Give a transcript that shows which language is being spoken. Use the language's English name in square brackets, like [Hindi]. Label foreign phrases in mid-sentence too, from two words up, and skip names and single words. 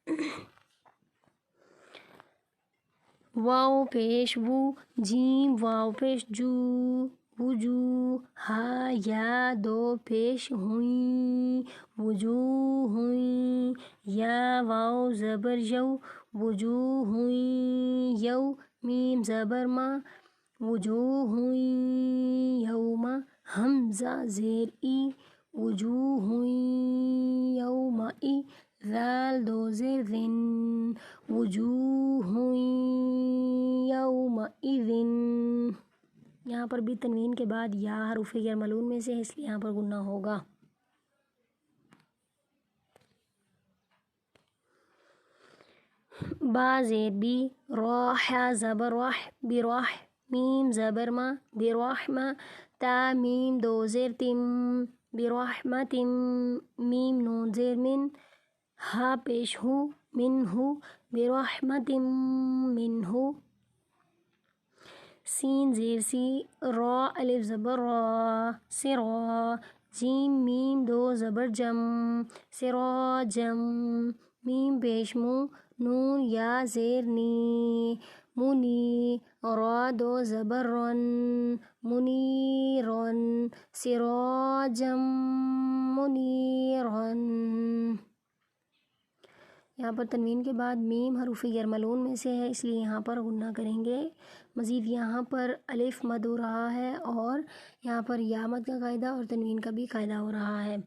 [Urdu] واو پیش وو جیم واو پیش جو وجو ہا یا دو پیش ہوئیں وجو ہوئیں یا واو زبر یو وجو ہوئیں یو میم زبر ما وجو ہوئیں یوما حمزہ زیر ای وجو ہوئیں یوما ای ذال دو زیر ذن [Arabic] وجوہ یومئذ. [Urdu] یہاں پر بھی تنوین کے بعد یا حروف یرملون میں سے ہے اس لیے یہاں پر گناہ ہوگا. با زیر بی راح زبر راح براح میم زبر ما برحمہ تا میم دو زیر تم برحمت میم نون زیر من ہا پیش ہو من ہو [Arabic] برحمت من ہو. [Urdu] سین زیر سی را الف زبر را سرا جیم میم دو زبر جم سرا جم میم پیش مو نون یا زیر نی منی را دو زبر رن منیرن [Arabic] سراجم منیرن. [Urdu] یہاں پر تنوین کے بعد میم حروف یرملون میں سے ہے اس لیے یہاں پر غنہ کریں گے. مزید یہاں پر الف مد ہو رہا ہے اور یہاں پر یا مد کا قاعدہ اور تنوین کا بھی قاعدہ ہو رہا ہے.